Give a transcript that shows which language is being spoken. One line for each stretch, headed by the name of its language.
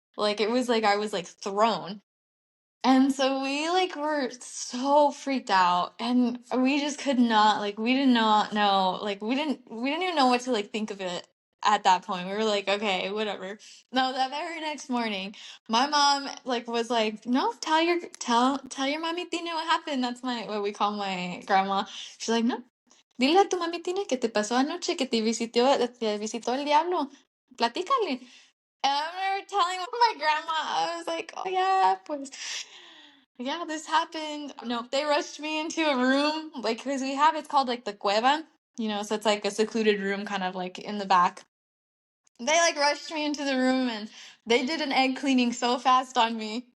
English: Like it was like I was like thrown. And so we like were so freaked out and we just could not like we did not know like we didn't even know what to like think of it at that point. We were like, okay, whatever. No, that very next morning, my mom like was like, no, tell your mommy Tina what happened. That's my what we call my grandma. She's like,
Spanish: no, dile a tu mami Tina que te pasó anoche, que te visitó el diablo. Platícale.
English: And I remember telling my grandma, I was like, oh yeah, pues, yeah, this happened. No, they rushed me into a room, like, because we have, it's called like the cueva, so it's like a secluded room kind of like in the back. They like rushed me into the room and they did an egg cleaning so fast on me.